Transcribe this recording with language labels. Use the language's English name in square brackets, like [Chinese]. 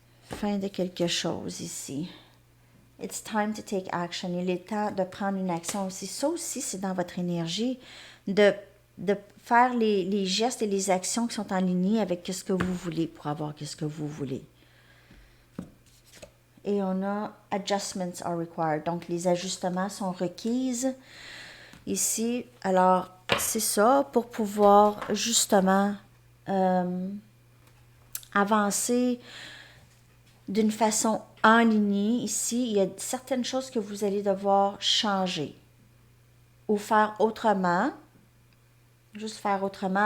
[French] Fin de quelque chose ici. [English] It's time to take action. [French] Il est temps de prendre une action aussi. Ça aussi, c'est dans votre énergie de faire les gestes et les actions qui sont en ligne avec ce que vous voulez pour avoir ce que vous voulez. Et on a [English] adjustments are required. [French] Donc, les ajustements sont requises ici. Alors, c'est ça pour pouvoir justement avancer d'une façon enlignée. Ici, il y a certaines choses que vous allez devoir changer ou faire autrement. Juste faire autrement.